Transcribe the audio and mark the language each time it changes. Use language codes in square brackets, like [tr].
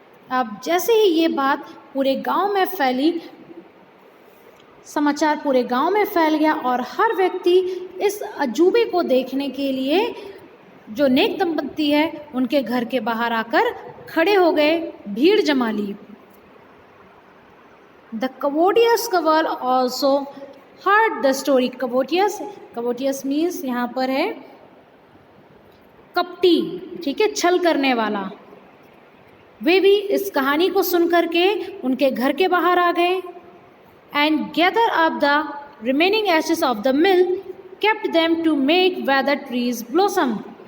[hi] अब जैसे ही ये बात पूरे गांव में फैली, समाचार पूरे गांव में फैल गया और हर व्यक्ति इस अजूबे को देखने के लिए जो नेक दंपति है उनके घर के बाहर आकर खड़े हो गए, भीड़ जमा ली। [en] The courtiers also heard the story. [hi] कवोटियस means यहाँ पर है कपटी, ठीक है, छल करने वाला। वे भी इस कहानी को सुन करके उनके घर के बाहर आ गए। [en] And gather up the remaining ashes of the mill kept them to make wither trees blossom.